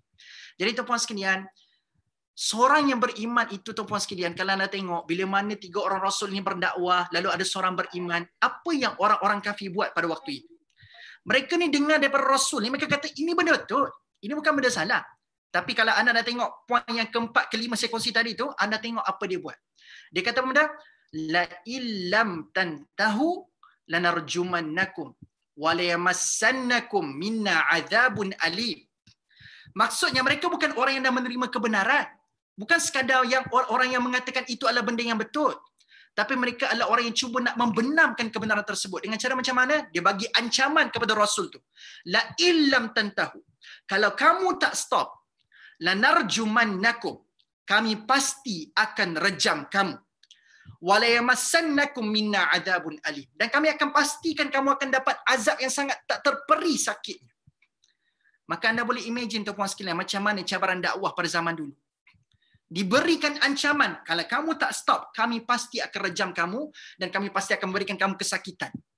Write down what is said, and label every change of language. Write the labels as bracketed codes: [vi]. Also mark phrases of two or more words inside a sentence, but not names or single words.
[ms] Jadi tuan-puan sekalian, seorang yang beriman itu tuan-puan sekalian, kalau anda tengok bila mana 3 orang rasul ni berdakwah, lalu ada seorang beriman, apa yang orang-orang kafir buat pada waktu itu? Mereka ni dengar daripada rasul ni, mereka kata ini benda betul. Ini bukan benda salah. Tapi kalau anda dah tengok poin yang keempat, kelima saya kongsi tadi tu, anda tengok apa dia buat. Dia kata benda, [ar] لئن لم تنتهوا لنرجمنكم وليمسنكم منا عذاب أليم. [ms] Maksudnya mereka bukan orang yang dah menerima kebenaran. Bukan sekadar yang orang yang mengatakan itu adalah benda yang betul. Tapi mereka adalah orang yang cuba nak membenamkan kebenaran tersebut. Dengan cara macam mana? Dia bagi ancaman kepada Rasul tu. [ar] لئن لم تنتهوا. [ms] Kalau kamu tak stop, lanarjumannakum. Kami pasti akan rejam kamu. [ar] وليمسنكم منا عذاب أليم. [ms] Dan kami akan pastikan kamu akan dapat azab yang sangat tak terperi sakitnya. Maka anda boleh imagine tuan-tuan sekalian macam mana cabaran dakwah pada zaman dulu. Diberikan ancaman, kalau kamu tak stop, kami pasti akan rejam kamu dan kami pasti akan memberikan kamu kesakitan.